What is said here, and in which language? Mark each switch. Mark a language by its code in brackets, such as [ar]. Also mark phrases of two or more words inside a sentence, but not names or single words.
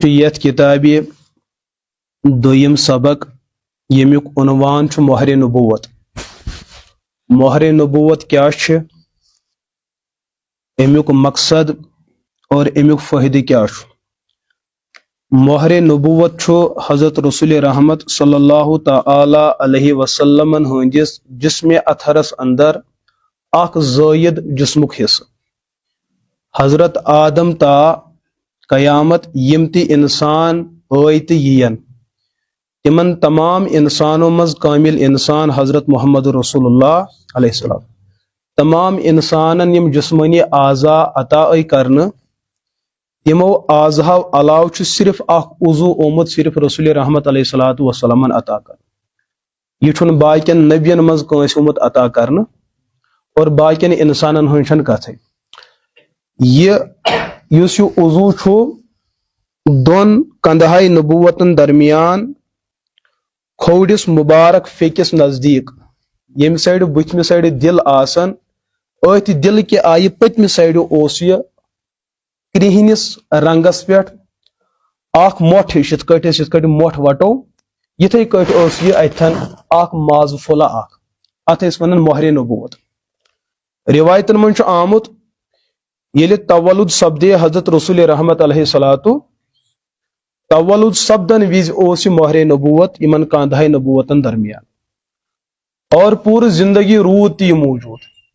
[ks] یتھ کتابی دویم سبق یمیک عنوان چھ مہر نبوت۔ مہر نبوت کیا چھ، امیک مقصد اور امیک فائدہ کیا چھ۔ مہر نبوت چھ حضرت رسول رحمت [ar] صلی اللہ تعالی علیہ وسلم [ks] ہندس جسم اطہرس اندر اخ زائد جسمک حصہ۔ حضرت آدم تا قیامت یم تی انسان آیت یین تمن تمام انسانوں مز کامل انسان حضرت محمد رسول اللہ [ar] علیہ السلام۔ [ks] تمام انسانن یم جسمانی اعضاء عطا کرنا، تمو اعضاء علاوہ چھ صرف اخ عضو اومد صرف رسول رحمت [ar] علیہ الصلوۃ والسلام [ks] عطا کر۔ یہ چھن باقین نبین مز کنس اومد عطا کرنا اور باقین انسانن ہنچن کتھے۔ یہ عضو چھو دون کندہائی نبوتن درمیان کھوڑس مبارک فیکس نزدیک یم سائڈ بتم سائڈ دل آسن، ات دل کے آئی پتم سائڈ اوس یہ کرہنس رنگس پہ اخ موٹھ یت کٹ موٹھ وٹو یتھے کٹ اوس یہ اتھن اخ ماز پھلا اخ ات ون مہر نبوت۔ روایتن من چھ آمت یل تولد سپدے حضرت رسول رحمت [ar] علیہ الصلوۃ، [ks] تولد سپدن وز اوس مہر نبوت یمن کاندہائی نبوتن درمیان، اور پور زندگی رود تی موجود۔